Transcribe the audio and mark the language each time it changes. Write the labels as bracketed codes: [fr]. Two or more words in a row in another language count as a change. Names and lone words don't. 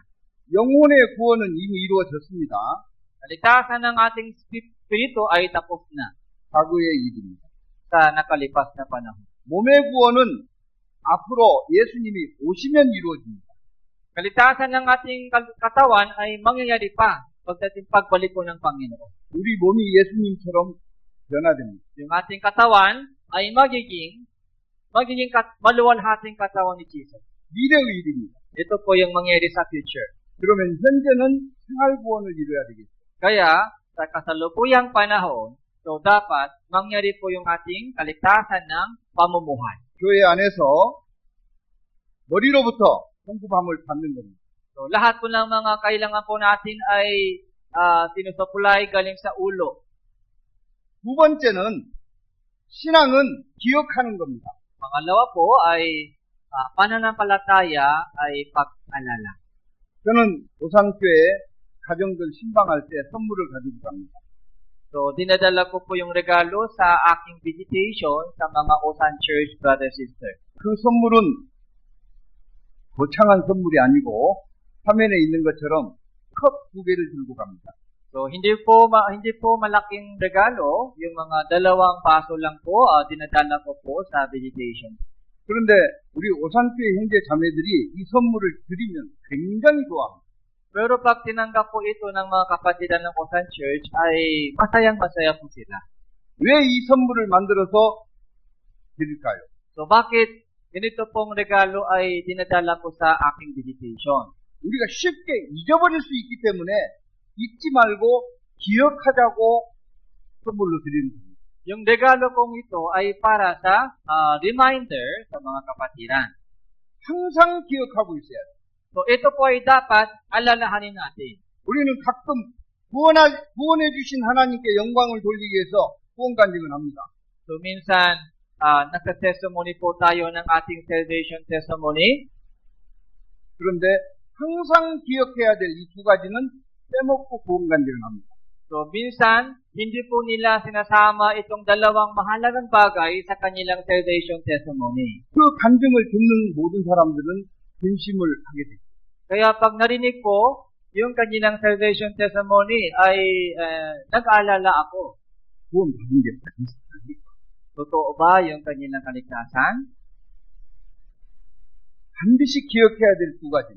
[ko] 영혼의 구원은 이미 이루어졌습니다. [tl] Kaligtasan ng ating spirito ay tapos na [ko] 과거의 일입니다. [tl] sa nakalipas na panahon. [ko] 몸의 구원은 앞으로 예수님이 오시면 이루어집니다. [tl] Kaligtasan ng ating katawan ay mangyayari pa pagdating pagbalik po ng Panginoon. [ko] 우리 몸이 예수님처럼 변화됩니다. [tl] Yung ating katawan ay magiging maluwalhating katawan ni Jesus. [ko] 미래의 일입니다. [tl] Ito po yung mangyayari sa future. [ko] 그러면 현재는 생활 구원을 이루어야 되겠죠. [tl] Kaya, sa kasalukuyang panahon, so dapat mangyari po yung ating kaligtasan ng pamumuhay. [ko] 교회 안에서 머리로부터 성부함을 받는 겁니다. [tl] So, lahat po ng mga kailangan po natin ay sinusupply galing sa ulo. [ko] 두 번째는 신앙은 기억하는 겁니다. [tl] Pangalawa po ay pananampalataya ay pag-alala. [ko] 저는 오산교회 가정들 신방할 때 선물을 가지고 갑니다. [tl] So, dinadala ko po yung regalo sa aking visitation sa mga Osan Church [en] brother sister. [ko] 그 선물은 거창한 선물이 아니고 화면에 있는 것처럼 컵 2개를 들고 갑니다. [tl] So, hindi po malaking regalo, yung mga dalawang baso lang po, dinadala ko po sa visitation. [ko] 그런데 우리 오산교회 형제 자매들이 이 선물을 드리면 굉장히 좋아합니다. [tl] Pero pag tinanggap po ito ng mga kapatiran ng Osan Church, ay masayang-masaya po sila. [ko] 왜 이 선물을 만들어서 드릴까요? [tl] So, bakit ganito pong regalo ay dinadala ko sa aking visitation? [ko] 우리가 쉽게 잊어버릴 수 있기 때문에 잊지 말고 기억하자고 선물로 드리는 겁니다. [tl] Yung regalo kong ito ay para sa reminder sa mga kapatiran. [ko] 항상 기억하고 있어야 돼요. [tl] So, ito po ay dapat alalahanin natin. [ko] 우리는 가끔 구원해 주신 하나님께 영광을 돌리기 위해서 구원 간증을 합니다. [tl] So, minsan, nagsa-testimony po tayo ng ating [en] salvation testimony. [ko] 그런데 항상 기억해야 될 이 두 가지는 빼먹고 구원 간증을 합니다. [tl] So, minsan, hindi po nila sinasama itong dalawang mahalagang bagay sa kanilang [en] salvation testimony. [ko] 그 간증을 듣는 모든 사람들은 근심을 하게 됩니다. [tl] Kaya pag narinig ko yung kanilang [en] salvation testimony [tl] ay nag-aalala ako. [ko] 구원 받은 게 맞습니까? [tl] Totoo ba yung kanilang kaligtasan? [ko] 반드시 기억해야 될 두 가지입니다.